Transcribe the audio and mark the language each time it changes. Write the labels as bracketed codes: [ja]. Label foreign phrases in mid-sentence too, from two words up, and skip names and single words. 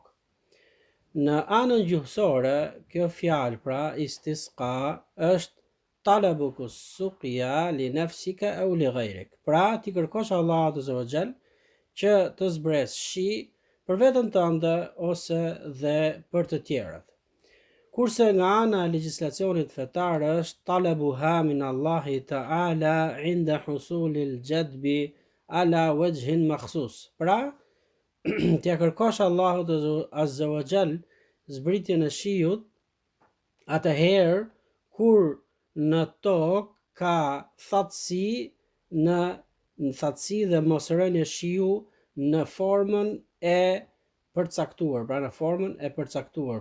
[sq] Në anën gjuhësore, kjo fjalë pra istisqa është [ar] طلبك السقيا لنفسك أو لغيرك. [sq] Pra ti kërkosh Allahut [ar] عز وجل [sq] që të zbres shi për veten tënde ose dhe për të tjerët. Kurse nga ana e legjislacionit fetar është [ar] طلبها من الله تعالى عند حصول الجدب على وجه مخصوص. [sq] Pra t'ja kërkosh Allahut [ar] عز وجل [sq] zbritjen e shiut atëherë kur në tokë ka thatësi dhe mosrënje shiu në formën e përcaktuar, pra në formën e përcaktuar.